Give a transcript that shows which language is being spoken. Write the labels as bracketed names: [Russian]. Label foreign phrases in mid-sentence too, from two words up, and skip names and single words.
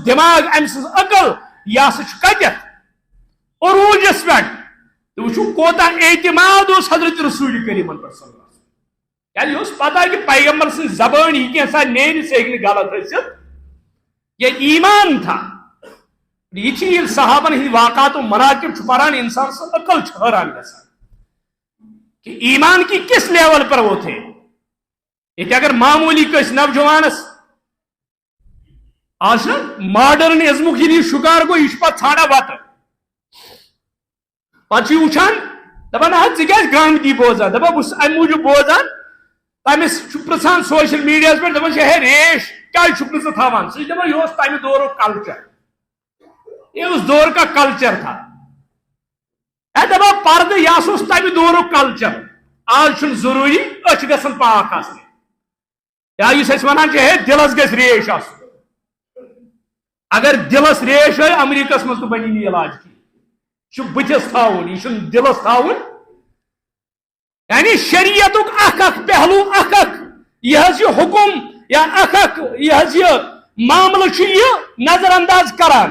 [Kashmiri] دٮ۪ماغ أمۍ سٕنٛز عقل یہِ ہسا چھُ کتٮ۪تھ عروٗجس پٮ۪ٹھ تہٕ وٕچھِو کوتاہ اعتماد اوس حضرت رسول کریٖمن پٮ۪ٹھ صلی اللہ علیہ وسلم کیازِ یہِ اوس پتہ کہِ پیغمبر سٕنٛز زبٲنۍ یہِ کینٛژھا نیرِ سُہ ہیٚکہِ نہٕ غلط ٲسِتھ [Urdu] یہ ایمان تھا [Kashmiri] یہ ییٚلہِ صحابن ہٕنٛدۍ واقعات و مناقب چھُ پران انسان سٕنٛز عقل چھِ حٲران گژھان [Urdu] کہ ایمان کی کس لیول پر وہ تھے [Kashmiri] یہ اگر معمولی کس نوجوانس آج نا ماڈرنزمک یہ شکار گو یہ پہ ژھانڈا وت پہ وچان دپان ژٕ کیٛازِ گامتی بوزان دپان بہٕ چھُس امہِ موٗجوٗب بوزان تٔمِس چھُ پرٛژھان سوشل میڈیاہس پٮ۪ٹھ دپان چھِ ہے ریش کیٛازِ چھُکھ نہٕ ژٕ تھاوان سُہ چھُ دپان یہِ اوس تمہِ دورُک کلچر [Urdu] یہ اس دور کا کلچر تھا [Kashmiri] دپان پردٕ یہِ ہسا اوس تمہِ دورُک کلچر آج چھُنہٕ ضروٗری أچھ گژھن پاک آسنہِ یا یُس أسۍ ونان چھِ ہے دلس گژھِ ریش آسُن اگر دلس ریش آے امریکہس منٛز تہِ بنی نہٕ علاج کینٛہہ یہِ چھُ بٕتھِس تھاوُن یہِ چھُنہٕ دلس تھاوُن یعنی شریعتُک اکھ اکھ پہلوٗ اکھ اکھ یہِ حظ یہِ حُکُم یا اکھ اکھ یہِ حظ یہِ معاملہٕ چھُ یہِ نظر انداز کران